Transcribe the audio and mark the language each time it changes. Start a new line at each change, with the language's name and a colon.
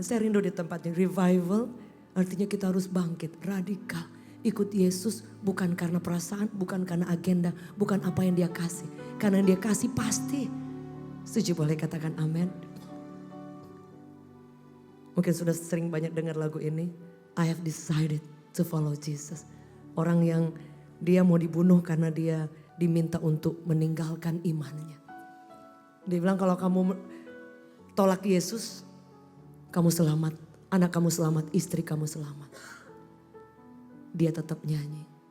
Indonesian: Saya rindu di tempat yang revival, artinya kita harus bangkit, radikal. Ikut Yesus bukan karena perasaan, bukan karena agenda, bukan apa yang dia kasih. Karena yang dia kasih pasti. Setuju boleh katakan amin. Mungkin sudah sering banyak dengar lagu ini.
English: I have decided to follow Jesus.
Indonesian: Orang yang dia mau dibunuh karena dia diminta untuk meninggalkan imannya. Dia bilang kalau kamu tolak Yesus, kamu selamat. Anak kamu selamat, istri kamu selamat. Dia tetap nyanyi.